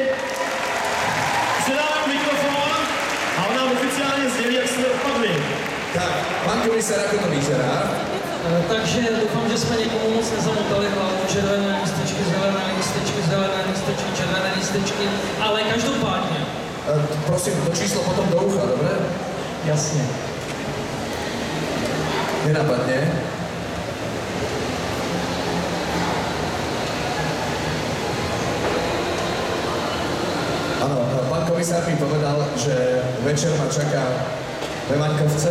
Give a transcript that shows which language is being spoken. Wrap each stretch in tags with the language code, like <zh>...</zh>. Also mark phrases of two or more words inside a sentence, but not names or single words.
<cs>Předáme mu mikrofon a on nám oficiálně sdělí, jak jsme dopadli.</cs> <sk>Tak, pan komisar, ako to vyzerá?</sk> <cs>Takže doufám, že jsme někomu moc nezamotali hlavu, červené lístečky, zelené lístečky, zelené lístečky, červené lístečky, ale každopádně. Prosím,</cs> <sk>to číslo potom do ucha, dobre?</sk> <cs>Jasně.</cs> <sk>Nenapadne. Áno, pán komisár mi povedal, že večer ma čaká Vemaňkovce.</sk>